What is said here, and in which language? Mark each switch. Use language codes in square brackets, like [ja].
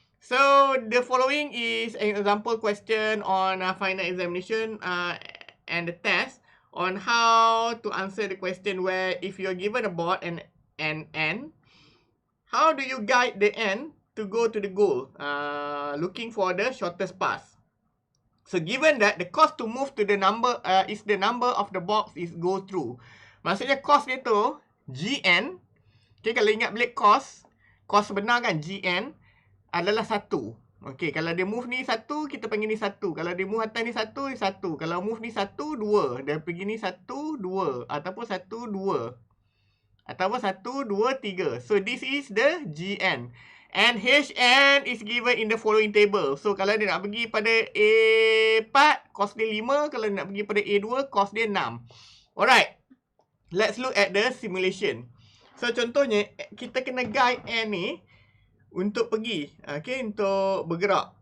[en] So the following is an example question on final examination and the test on how to answer the question where if you're given a board and an end, how do you guide the end to go to the goal, looking for the shortest path. So given that the cost to move to the number is the number of the box is go through. [ms] Maksudnya cost dia tu GN. Okay, kalau ingat balik cost sebenar kan GN adalah 1. Okay, kalau dia move ni 1, kita panggil ni 1. Kalau dia move atas ni 1, ni 1. Kalau move ni 1, 2. Dia pergi ni 1, 2. Ataupun 1, 2. Ataupun 1, 2, 3. [en] So this is the GN. And HN is given in the following table. [ms] So kalau dia nak pergi pada A4, cost dia 5. Kalau dia nak pergi pada A2, cost dia 6. Alright. [en] Let's look at the simulation. [ms] So contohnya, kita kena guide N ni untuk pergi, okay, untuk bergerak.